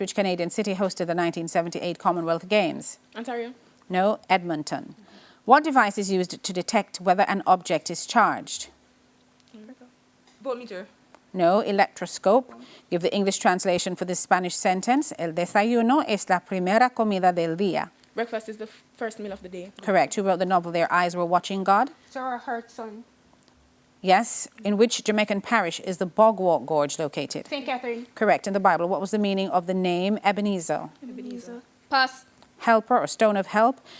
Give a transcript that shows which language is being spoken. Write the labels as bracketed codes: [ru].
[en] Which Canadian city hosted the 1978 Commonwealth Games? Ontario. No. Edmonton. What device is used to detect whether an object is charged? Voltmeter. No. Electroscope. Give the English translation for this Spanish sentence. [es] El desayuno es la primera comida del día. [en] Breakfast is the first meal of the day. Correct. Who wrote the novel Their Eyes Were Watching God? Sarah Hartson. Yes. In which Jamaican parish is the Bogwalk Gorge located? St. Catherine. Correct. In the Bible, what was the meaning of the name Ebenezer? Pass. Helper or stone of help.